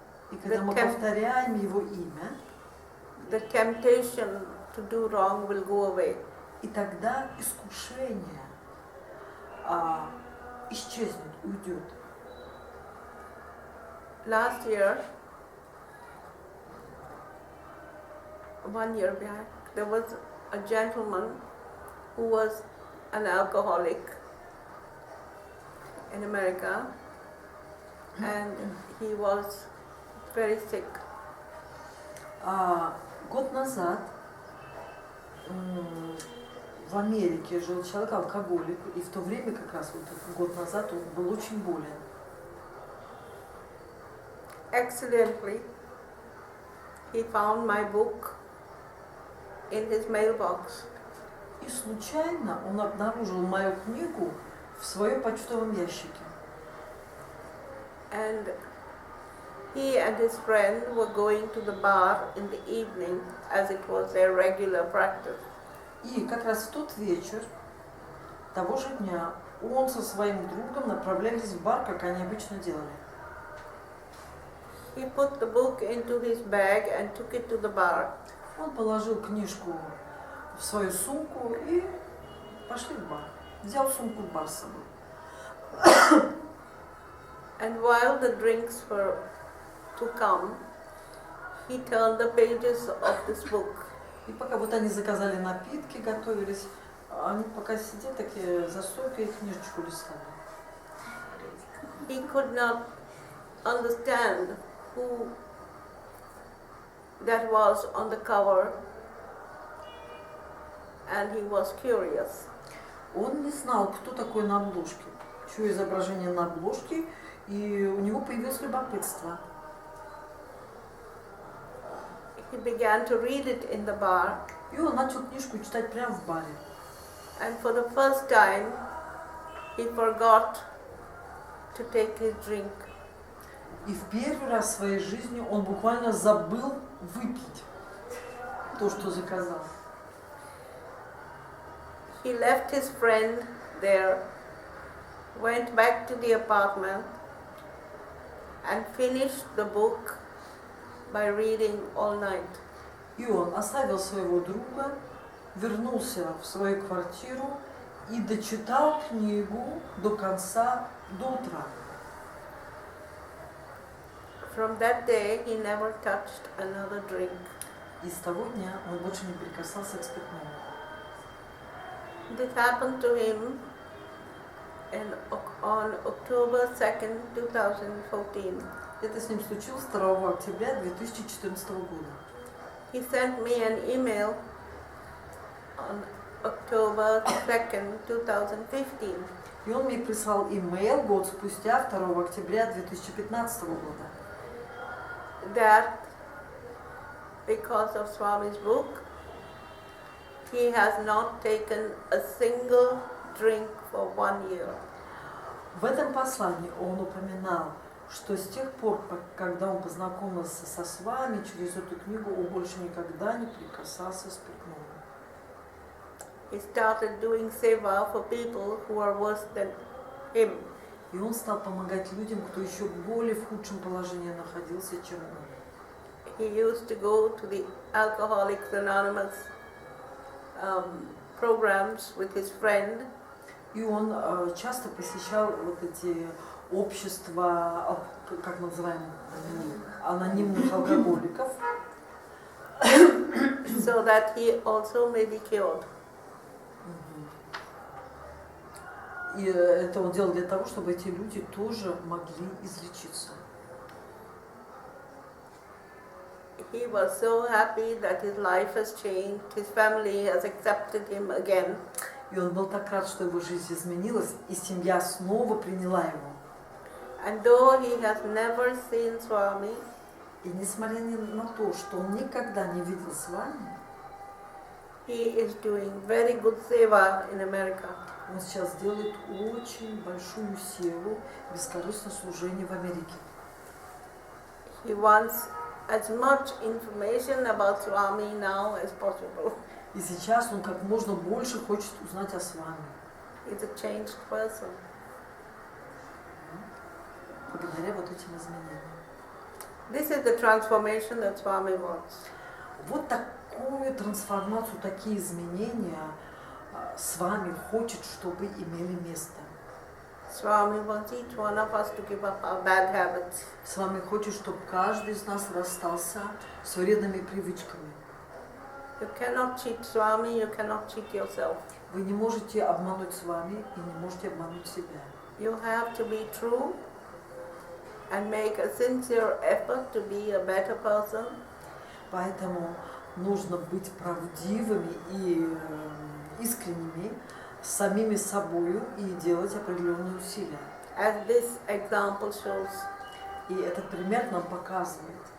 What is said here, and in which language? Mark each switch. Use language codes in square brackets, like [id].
[ru] и когда мы повторяем его имя, [en] the temptation to do wrong will go away. [ru] И тогда искушение исчезнет, уйдет. [en] Last year, 1 year back, there was a gentleman who was an alcoholic in America, and he was very sick. [ru] Год назад в Америке жил человек алкоголик, и в то время, как раз вот год назад, он был очень болен. [en] Accidentally, he found my book in his mailbox. [ru] И случайно он обнаружил мою книгу в своем почтовом ящике. [en] And he and his friend were going to the bar in the evening, as it was their regular practice. [ru] И как раз в тот вечер, того же дня, он со своим другом направлялись в бар, как они обычно делали. [en] He put the book into his bag and took it to the bar. [ru] Он положил книжку в свою сумку и пошли в бар. Взял сумку в бар с собой. [en] And while the drinks were to come, he turned the pages of this book. [ru] И пока вот они заказали напитки, готовились, они пока сидели такие за стойкой и книжечку листали. [en] He could not understand who that was on the cover, and he was curious. [ru] Он не знал, кто такой на обложке. чье изображение на обложке, и у него появилось любопытство. [en] He began to read it in the bar. [ru] И он начал книжку читать прямо в баре. [en] And for the first time, he forgot to take his drink. [ru] И в первый раз в своей жизни он буквально забыл выпить то, что заказал. [en] He left his friend there, went back to the apartment, and finished the book by reading all night. [ru] И он оставил своего друга, вернулся в свою квартиру и дочитал книгу до конца, до утра. [en] From that day, he never touched another drink. [ru] И с того дня он больше не прикасался к спиртному. [en] This happened to him on October 2nd, 2014. [ru] Это с ним случилось 2 октября 2014 года. [en] He sent me an email on October 2nd, 2015. [ru] И он мне прислал имейл год спустя, 2 октября 2015 года. [en] That because of Swami's book, he has not taken a single drink for 1 year. [ru] В этом послании он упоминал, что с тех пор, когда он познакомился с вами через эту книгу, он больше никогда не прикасался к спиртному. [en] He started doing seva for people who are worse than him. [ru] И он стал помогать людям, кто еще более в худшем положении находился, чем он. [en] He used to go to the Alcoholics Anonymous programs with his friend. [ru] И он часто посещал вот эти общества, как мы называем, анонимных алкоголиков. [en] So that he also may be cured. [ru] И это он делал для того, чтобы эти люди тоже могли излечиться. [en] He was so happy that his life has changed, his family has accepted him again. [ru] И он был так рад, что его жизнь изменилась, и семья снова приняла его. [en] And though he has never seen Swami, [ru] и несмотря на то, что он никогда не видел с вами, [en] he is doing very good seva in America. [ru] Он сейчас делает очень большую силу, бескорыстное служение в Америке. [en] He wants as much information about Swami now as possible. [ru] И сейчас он как можно больше хочет узнать о Свами. [en] He's a changed person. [ru] Благодаря вот этим изменениям. [en] This is the transformation that Swami wants. [ru] Вот такую трансформацию, такие изменения с вами хочет, чтобы имели место. [en] Swami wants each one of us to give up our bad habits. [ru] С вами хочет, чтобы каждый из нас расстался с вредными привычками. [en] You cannot cheat Swami, you cannot cheat yourself. [ru] Вы не можете обмануть с вами и не можете обмануть себя. [en] You have to be true and make a sincere effort to be a better person. [ru] Поэтому нужно быть правдивыми и искренними с самими собою и делать определенные усилия. [en] As this example shows. [ru] И этот пример нам показывает.